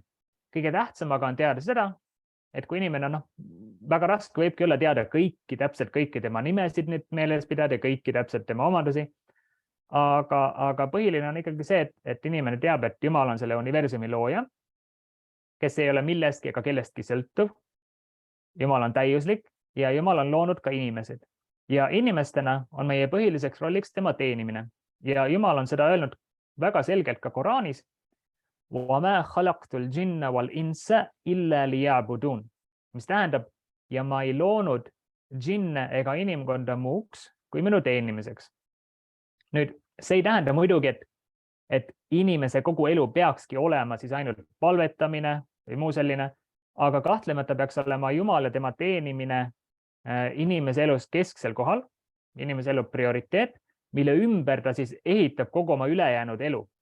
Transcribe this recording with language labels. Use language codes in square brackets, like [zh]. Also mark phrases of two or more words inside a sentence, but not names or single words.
[et] Kõige tähtsam aga on teada seda, et kui inimene väga raske võibki olla teada täpselt kõiki tema nimesid nüüd meeles pidada ja kõiki täpselt tema omadusi, aga põhiline on ikkagi see, et inimene teab, et Jumal on selle universumi looja, kes ei ole millestki ega kellestki sõltuv. Jumal on täiuslik ja Jumal on loonud ka inimesed. Ja inimestena on meie põhiliseks rolliks tema teenimine. Ja Jumal on seda öelnud väga selgelt ka Koraanis. [ar] وَمَا خَلَقْتُ الْجِنَّ وَالْإِنسَ إِلَّا لِيَعْبُدُونَ, [et] mis tähendab, ja ma ei loonud džinne ega inimkonda muuks kui minu teenimiseks. Nüüd, see ei tähenda muidugi, et inimese kogu elu peakski olema siis ainult palvetamine või muu selline, aga kahtlemata peaks olema Jumal ja tema teenimine inimese elus kesksel kohal, inimese elu prioriteet, mille ümber ta siis ehitab kogu oma ülejäänud elu.